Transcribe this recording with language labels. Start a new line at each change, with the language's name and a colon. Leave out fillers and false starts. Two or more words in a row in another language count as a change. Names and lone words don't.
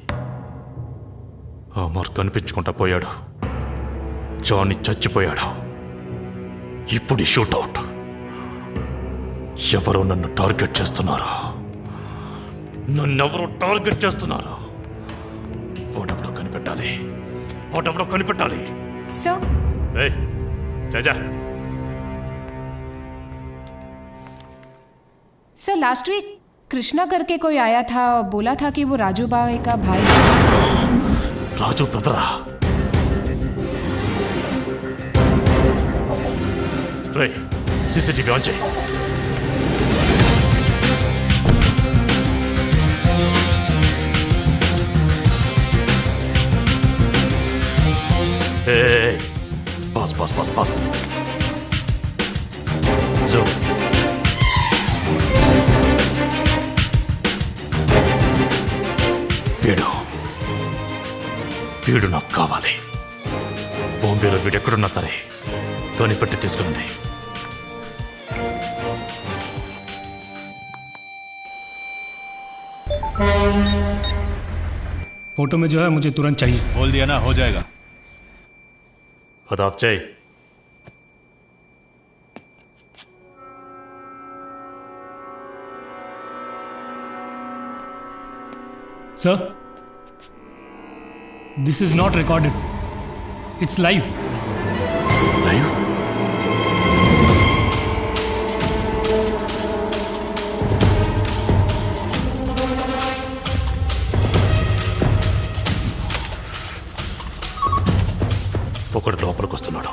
Telugu: అమర్ కనిపించుకుంటా పోయాడు, జానీ చచ్చిపోయాడు. ఇప్పుడు షూట్అవుట్. ఎవరో నన్ను టార్గెట్ చేస్తున్నారు. నన్నెవరో టార్గెట్ చేస్తున్నారు. వాడెవడో కనిపెట్టాలి. వాడెవడో కనిపెట్టాలి.
Hindi: सर जा। सर
English: last week
Hindi: कृष्णा करके कोई आया था, बोला था कि वो राजू भाई का भाई है। राजू ब्रदरा? रे
Telugu: సీసీటీవీ ఆన్ చేయి.
Hindi: बस Zoom.
Telugu: వీడు నాకు కావాలి. బాంబేలో వీడు ఎక్కడున్నా సరే కనిపెట్టి తీసుకురండి.
Hindi: फोटो में जो है मुझे तुरंत चाहिए। बोल दिया ना, हो जाएगा। अदाब चाहिए।
English: Sir, this is not recorded, it's live. लाइव?
Telugu: ఒకడు లోపలికి వస్తున్నాడు.